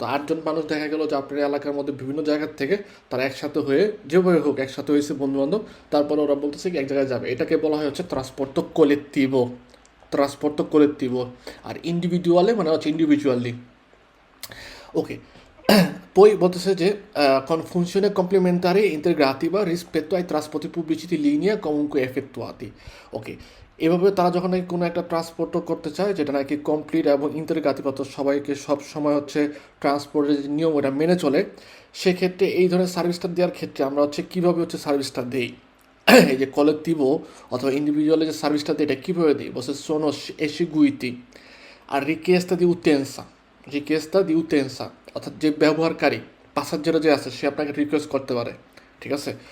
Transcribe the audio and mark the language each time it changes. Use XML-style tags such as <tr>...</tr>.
<bn>তো 8জন মানুষ দেখা গেল যে আপনার এলাকার মধ্যে বিভিন্ন জায়গার থেকে তারা একসাথে হয়ে যেভাবে হোক একসাথে হয়েছে বন্ধুবান্ধব, তারপরে ওরা বলতেছে কি এক জায়গায় যাবে, এটাকে বলা হয় হচ্ছে ট্রান্সপোর্টো কোলেকটিভো, ট্রান্সপোর্টো কোলেকটিভো। আর ইন্ডিভিজুয়ালে মানে হচ্ছে ইন্ডিভিজুয়ালি, ওকে।</bn> <it>Poi বলতেছে যে con funzione complementare integrativa rispetto ai trasporti pubblici di linea comunque effettuati, ওকে।</it> <bn>এভাবে তারা যখন নাকি কোনো একটা ট্রান্সপোর্টও করতে চায় যেটা নাকি কমপ্লিট এবং ইন্টারগ্রাতিভ অর্থাৎ সবাইকে সব সময় হচ্ছে ট্রান্সপোর্টের যে নিয়ম ওটা মেনে চলে, সেক্ষেত্রে এই ধরনের সার্ভিসটা দেওয়ার ক্ষেত্রে আমরা হচ্ছে কীভাবে হচ্ছে সার্ভিসটা দিই, এই যে কলেকটিভো অথবা ইন্ডিভিজুয়ালে যে সার্ভিসটা দিই এটা কীভাবে দিই, বলছে</bn> <it>sono eseguiti a richiesta di utenza,</it> <bn>রিকোয়েস্টটা দি উতেন্সা অর্থাৎ যে ব্যবহারকারী প্যাসেঞ্জার যে আছে সে আপনাকে রিকোয়েস্ট করতে পারে, ঠিক আছে।</bn>